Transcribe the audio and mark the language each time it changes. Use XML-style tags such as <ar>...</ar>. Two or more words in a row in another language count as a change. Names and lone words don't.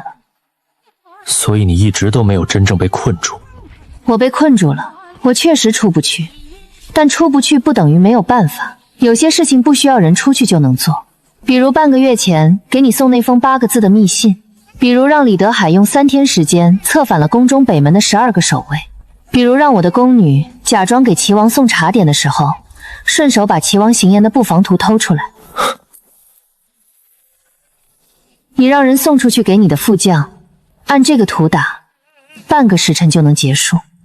<zh>所以你一直都沒有真正被困住？我被困住了，我確實出不去，但出不去不等於沒有辦法，有些事情不需要人出去就能做。比如半個月前給你送那封8個字的密信，比如讓李德海用3天時間策反了宮中北門的12個守衛，比如讓我的宮女假裝給齊王送茶點的時候，順手把齊王行言的布防圖偷出來。你讓人送出去給你的副將，按這個圖打，半個時辰就能結束。</zh>